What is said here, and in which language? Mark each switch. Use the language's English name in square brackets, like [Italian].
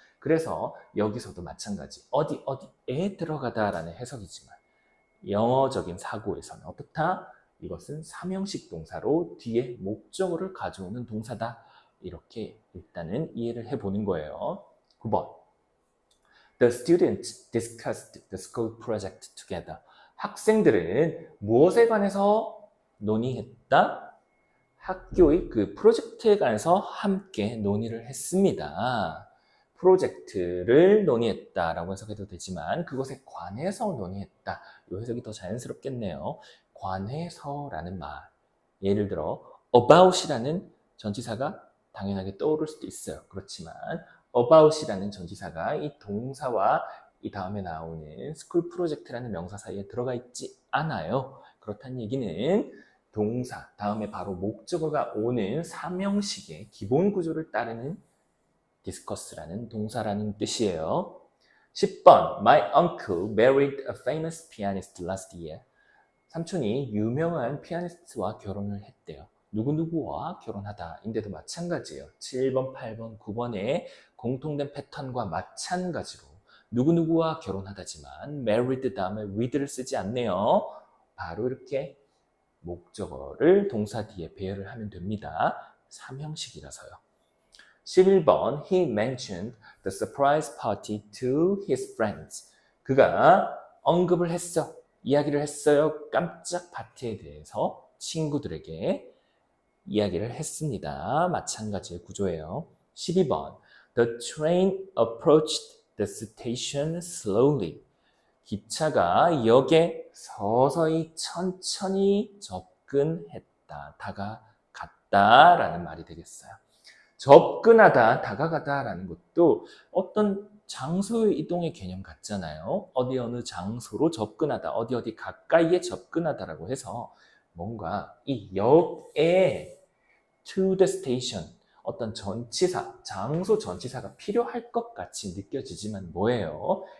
[Korean] 그래서 여기서도 마찬가지 어디에 들어가다라는 해석이지만 영어적인 사고에서는 어떻다? 이것은 삼형식 동사로 뒤에 목적어를 가져오는 동사다. 이렇게 일단은 이해를 해보는 거예요. 9번. [English] The students discussed the school project together. [Korean] 학생들은 무엇에 관해서 논의했다? 학교의 그 프로젝트에 관해서 함께 논의를 했습니다. 프로젝트를 논의했다라고 해석해도 되지만 그것에 관해서 논의했다. 이 해석이 더 자연스럽겠네요. 관해서라는 말. 예를 들어 about이라는 전치사가 당연하게 떠오를 수도 있어요. 그렇지만 about이라는 전치사가 이 동사와 이 다음에 나오는 school project라는 명사 사이에 들어가 있지 않아요. 그렇다는 얘기는 동사 다음에 바로 목적어가 오는 삼형식의 기본 구조를 따르는 discuss라는 동사라는 뜻이에요. 10번. [English] My uncle married a famous pianist last year. [Korean] 삼촌이 유명한 피아니스트와 결혼을 했대요. 누구누구와 결혼하다 인데도 마찬가지예요. 7번, 8번, 9번의 공통된 패턴과 마찬가지로 누구누구와 결혼하다지만 married 다음에 with를 쓰지 않네요. 바로 이렇게 목적어를 동사 뒤에 배열을 하면 됩니다. 삼형식이라서요. 11번. [English] He mentioned the surprise party to his friends. [Korean] 그가 언급을 했어. 이야기를 했어요. 깜짝 파티에 대해서 친구들에게 이야기를 했습니다. 마찬가지의 구조예요. 12번. [English] The train approached the station slowly. [Korean] 기차가 역에 서서히 천천히 접근했다. 다가갔다 라는 말이 되겠어요. 접근하다, 다가가다 라는 것도 어떤 장소의 이동의 개념 같잖아요. 어디 어느 장소로 접근하다, 어디 가까이에 접근하다라고 해서 뭔가 이 역에 [English] to the station, [Korean] 어떤 전치사, 장소 전치사가 필요할 것 같이 느껴지지만 뭐예요?